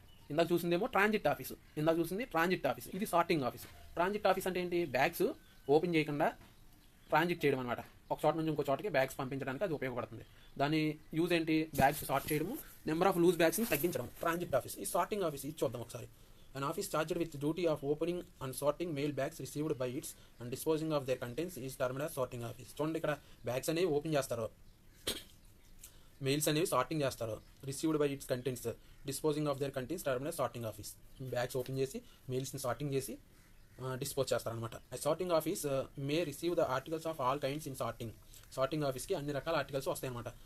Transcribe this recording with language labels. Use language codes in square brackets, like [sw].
[te] ఇందాక చూసిందేమో transit office, ఇది sorting office. Transit office అంటే ఏంటి? బ్యాగ్స్ ఓపెన్ చేయకుండా ట్రాన్సిట్ చేయడం అనమాట. ఒక చోట నుంచి ఇంకో చోటకి బ్యాగ్స్ పంపించడానికి అది ఉపయోగపడుతుంది. దాని యూజ్ ఏంటి? బ్యాగ్స్ సార్ట్ చేయడము, నెంబర్ ఆఫ్ లూజ్ బ్యాగ్స్ని తగ్గించడం. Transit office. ఈ సార్టింగ్ ఆఫీస్ ఇది చూద్దాం ఒకసారి. [en] An office charged with duty of opening and sorting mail bags received by its and disposing of their contents is termed as sorting office. [te] చూడండి, ఇక్కడ bags అనేవి open చేస్తారు, mails అనేవి sorting చేస్తారు. [en] Received by its contents, disposing of their contents termed as sorting office. [te] Bags open చేసి మెయిల్స్ని sorting చేసి dispose చేస్తారనమాట. [en] sorting office may receive the articles of all kinds in [te] sorting ఆఫీస్కి అన్ని రకాల ఆర్టికల్స్ వస్తాయన్నమాట.